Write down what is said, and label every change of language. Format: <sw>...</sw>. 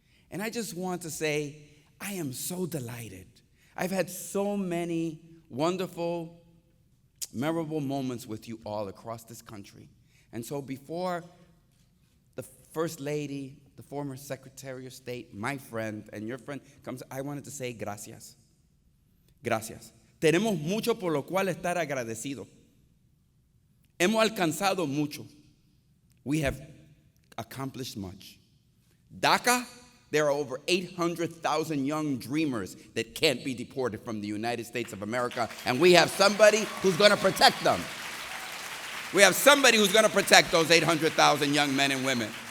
<en>And I just want to say, I am so delighted. I've had so many wonderful, memorable moments with you all across this country. And so before the First Lady, the former Secretary of State, my friend, and your friend comes, I wanted to say gracias.</en> <es>Gracias. Tenemos mucho por lo cual estar agradecidos. Hemos alcanzado mucho.</es> <en>We have accomplished much. DACA, there are over 800,000 young dreamers that can't be deported from the United States of America, and we have somebody who's going to protect them. We have somebody who's going to protect those 800,000 young men and women.</en>